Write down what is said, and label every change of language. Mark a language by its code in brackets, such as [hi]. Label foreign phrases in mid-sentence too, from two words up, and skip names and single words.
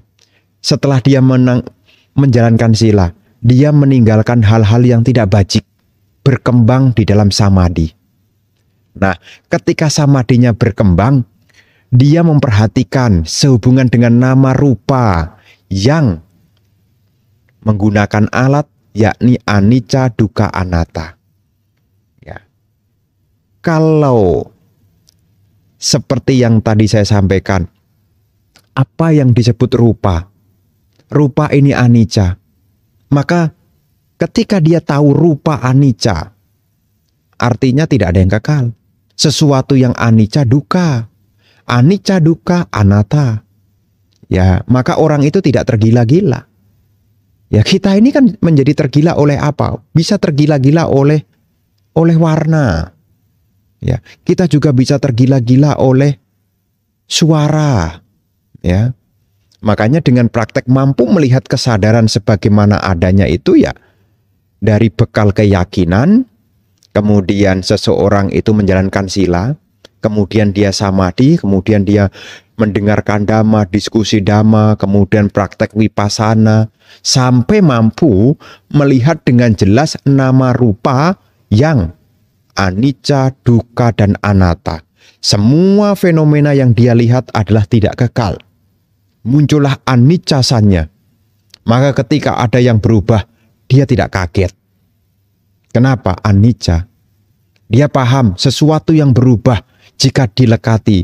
[id] Setelah dia menjalankan sila, dia meninggalkan hal-hal yang tidak bajik, berkembang di dalam samadhi. Nah, ketika samadhinya berkembang, dia memperhatikan sehubungan dengan nama rupa yang menggunakan alat, yakni [pi] anicca, dukkha, anatta. [id] Ya. Kalau seperti yang tadi saya sampaikan, apa yang disebut rupa? Rupa ini anicca. Maka ketika dia tahu rupa anicca, artinya tidak ada yang kekal. Sesuatu yang [pi] anicca dukkha. Anicca dukkha anatta. [id] Ya, maka orang itu tidak tergila-gila. Ya, kita ini kan menjadi tergila oleh apa? Bisa tergila-gila oleh warna. Ya, kita juga bisa tergila-gila oleh suara. Ya. Makanya dengan praktek mampu melihat kesadaran sebagaimana adanya itu ya dari bekal keyakinan. Kemudian seseorang itu menjalankan sila, kemudian dia samadhi, kemudian dia mendengarkan dhamma, diskusi dhamma, kemudian praktek vipassana, sampai mampu melihat dengan jelas nama rupa yang [pi] anicca, dukkha, [id] dan anatta. Semua fenomena yang dia lihat adalah tidak kekal. Muncullah aniccasannya. Maka ketika ada yang berubah, dia tidak kaget. Kenapa? Anicca. Dia paham sesuatu yang berubah jika dilekati.